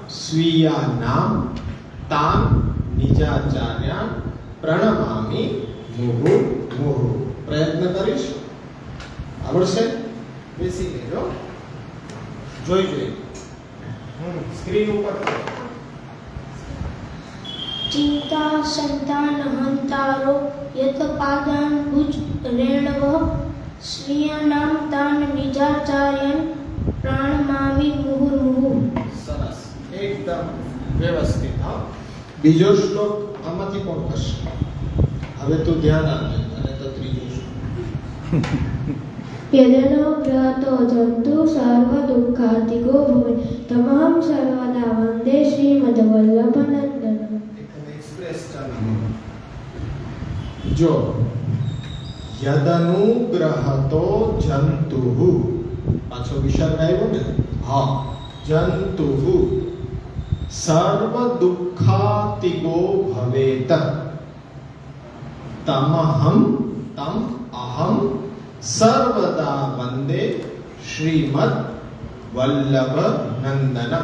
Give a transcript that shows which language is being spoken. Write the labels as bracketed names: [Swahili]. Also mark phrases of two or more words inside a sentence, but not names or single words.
[Sanskrit] स्वीया नाम तान निजाचार्य प्रणमामि मुहु मुहु. [Gujarati] પ્રયત્ન કરીશ, આવડશે? બેસી લેજો, જોઈ સ્ક્રીન ઉપર. [Sanskrit] चिंता संतान हंतारो यत पादान भुज रेणव स्वीयनाम तान निजाचार्यन प्राणमामि मुहुर्मुहुः. [Gujarati] સરસ, એકદમ વ્યવસ્થિત. હા, બીજો શ્લોક આમાંથી કોણ કરશે? હવે તું ધ્યાન આપજે. અને તો ત્રીજો શ્લોક. [Sanskrit] यदनो ग्रहतो जन्तु सर्व दुःखातिको भवे तमहं सर्वदा वन्दे श्रीमद्वल्लभनन्दनम्. [Gujarati] એક્સપ્રેસ ચાલુ. જો [Sanskrit] यदनुग्रहतो जंतुः, [Gujarati] પાછો વિસર્ગ આવ્યો ને? હા. [Sanskrit] जंतुः सर्व दुःखातिको भवेत तमहं तम अहं सर्वदा वंदे श्रीमद वल्लभ नंदनम.